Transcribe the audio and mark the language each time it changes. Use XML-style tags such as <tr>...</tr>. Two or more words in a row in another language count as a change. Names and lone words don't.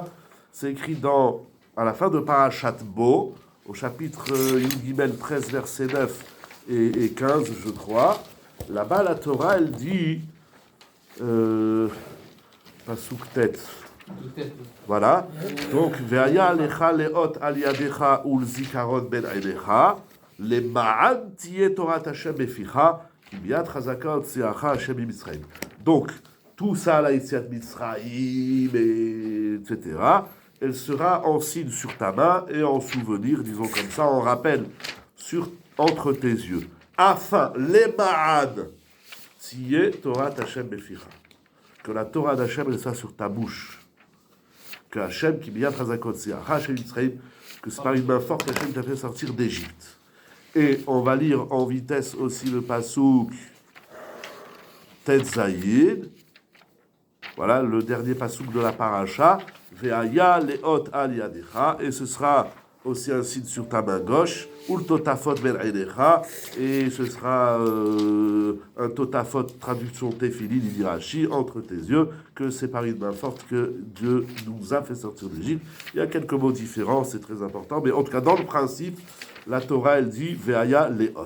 <fr>C'est écrit à la fin de Parashat Bo, au chapitre Yud Gimel 13, verset 9 et 15, je crois. Là-bas, la Torah, elle dit,</fr> <he>פסוק ט.</he> <fr>Voilà. Donc,</fr> <he>והיה לך לאות על ידך ולזכרון בין עיניך, למען תהיה תורת ה' בפיך, כי ביד חזקה הוצאך ה' ממצרים.</he> <fr>Donc, tout ça, la Yetziat Mitzrayim, etc., elle sera en signe sur ta main et en souvenir, disons comme ça, en rappel entre tes yeux. Afin, les ma'ad,</fr> <he>תהיה תורת ה' בפיך.</he> <fr>Que la Torah d'Hachem, elle soit sur ta bouche. Que Hachem, qui</fr> <he>ביד חזקה הוצאך ה' ממצרים,</he> <fr>que c'est par une main forte qu'Hachem t'a fait sortir d'Égypte. Et on va lire en vitesse aussi le</fr> <he>פסוק טז.</he> <fr>Voilà le dernier pasuk de la paracha.</fr> <he>והיה לאות על ידך,</he> <fr>et ce sera aussi un signe sur ta main gauche.</fr> <he>ולטוטפות בין עיניך,</he> <fr>et ce sera un totafot, traduction tefilin, il dit Rashi, entre tes yeux, que c'est par une main forte que Dieu nous a fait sortir d'Égypte. Il y a quelques mots différents, c'est très important, mais en tout cas, dans le principe, la Torah, elle dit</fr> <he>והיה לאות.</he>